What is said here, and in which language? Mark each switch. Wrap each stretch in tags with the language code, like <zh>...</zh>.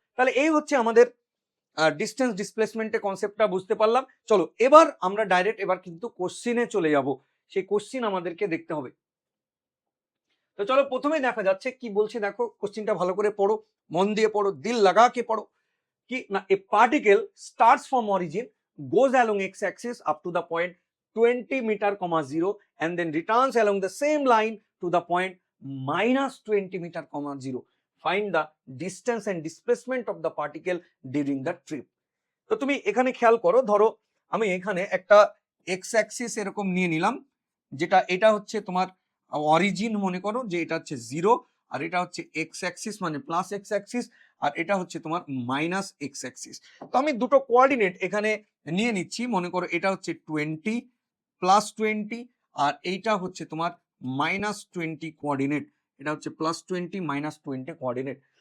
<bn>তাহলে এই হচ্ছে আমাদের ডিস্টেন্স ডিসপ্লেসমেন্টের কনসেপ্টটা বুঝতে পারলাম। চলো এবার আমরা ডাইরেক্ট এবার কিন্তু কোশ্চিনে চলে যাব, সেই কোশ্চিন আমাদেরকে দেখতে হবে। তো চলো প্রথমেই দেখা যাচ্ছে কি বলছে, দেখো কোশ্চিনটা ভালো করে পড়ো, মন দিয়ে পড়ো,</bn> <hi>দিল লাগা কে</hi> <bn>পড়ো। কি না,</bn> <en>A particle starts from origin, goes along x-axis up to the point 20 meter, 0 and then returns along the same line to the point -20 meter, 0. Find the distance and displacement of the particle during the trip.</en> <bn>তো তুমি এখানে খেয়াল করো, ধরো আমি এখানে একটা x-axis এরকম নিয়ে নিলাম, যেটা এটা হচ্ছে তোমার অরিজিন, মনে করো যে এটা হচ্ছে 0 আর এটা হচ্ছে x-axis মানে প্লাস x-axis আর এটা হচ্ছে তোমার মাইনাস x-axis। তো আমি দুটো কোঅর্ডিনেট এখানে নিয়ে নিচ্ছি, মনে করো এটা হচ্ছে 20 প্লাস 20 আর এইটা হচ্ছে তোমার -20 কোঅর্ডিনেট, এটা হচ্ছে +20 -20 কোঅর্ডিনেট।</bn>